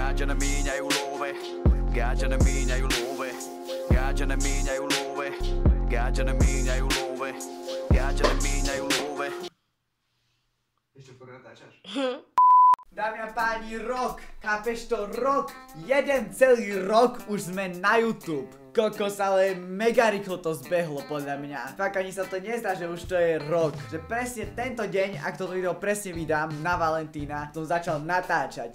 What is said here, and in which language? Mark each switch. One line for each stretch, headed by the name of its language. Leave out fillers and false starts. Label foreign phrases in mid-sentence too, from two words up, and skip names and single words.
Romany: Gáďa namíňajú love, gáďa namíňajú love, gáďa namíňajú love, gáďa namíňajú love, gáďa namíňajú love.
Slovak: Ešte pokiaľ natáčaš? Dámy a páni, rok, chápeš to, rok, jeden celý rok už sme na YouTube. Kokos, ale mega rýchlo to zbehlo podľa mňa. Fakt ani sa to nezdá, že už to je rok. Že presne tento deň, ak toto video presne vydám na Valentína, som začal natáčať.